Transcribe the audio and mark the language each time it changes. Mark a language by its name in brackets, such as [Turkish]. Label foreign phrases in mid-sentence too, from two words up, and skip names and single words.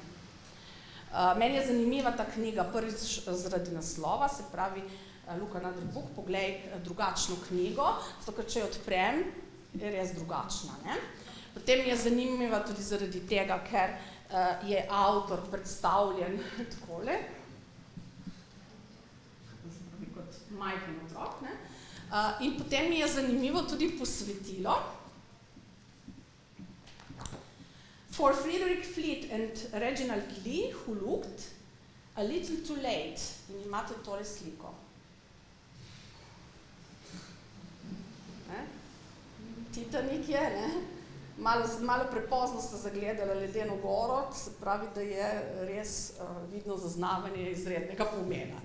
[Slovenian] Meni je zanimiva ta knjiga prvič zaradi naslova, se pravi Look Another Book, poglej drugačno knjigo, zato ker če jo odprem, je res drugačna. Potem je zanimiva tudi zaradi tega, ker je avtor predstavljen takole, kot majhen otrok. In potem mi je zanimivo tudi posvetilo. [English] For Frederick Fleet and Reginald Lee, who looked a little too late. [Slovenian] In imate tole sliko. Titanik je, malo prepozno ste zagledali ledeno goro, se pravi, da je res vidno zaznavanje izrednega pomena.